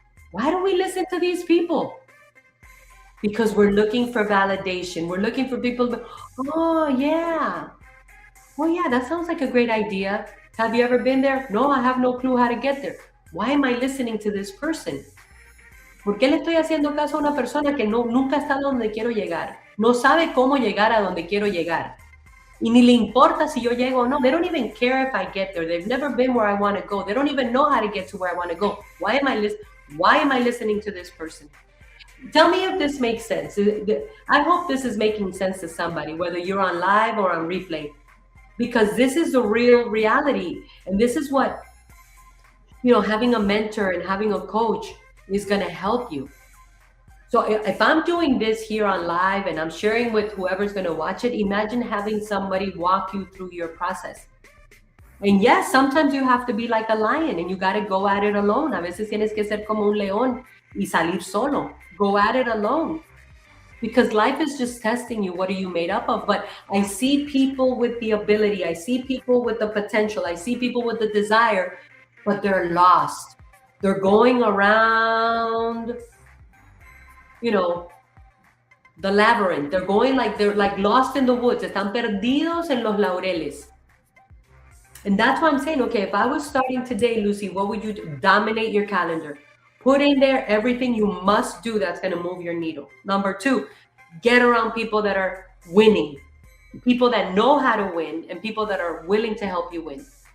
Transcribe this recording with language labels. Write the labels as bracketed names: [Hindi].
[English] Why do we listen to these people? Because we're looking for validation. We're looking for people to, oh yeah, that sounds like a great idea. Have you ever been there? No, I have no clue how to get there. Why am I listening to this person? [Spanish] ¿Por qué le estoy haciendo caso a una persona que nunca ha estado donde quiero llegar? No sabe cómo llegar a donde quiero llegar. Y ni le importa si yo llego o no. [English] They don't even care if I get there. They've never been where I want to go. They don't even know how to get to where I want to go. Why am I listening to this person? Tell me if this makes sense. I hope this is making sense to somebody, whether you're on live or on replay, because this is the real reality. And this is what, having a mentor and having a coach is going to help you. So if I'm doing this here on live and I'm sharing with whoever's going to watch it, imagine having somebody walk you through your process. And yes, sometimes you have to be like a lion and you got to go at it alone. [Spanish] A veces tienes que ser como un león y salir solo. [English] Go at it alone. Because life is just testing you. What are you made up of? But I see people with the ability. I see people with the potential. I see people with the desire, but they're lost. They're going around, the labyrinth. They're like lost in the woods. [Spanish] Están perdidos en los laureles. [English] And that's why I'm saying, okay, if I was starting today, Lucy, what would you do? Dominate your calendar. Put in there everything you must do that's going to move your needle. Number 2, get around people that are winning, people that know how to win, and people that are willing to help you win.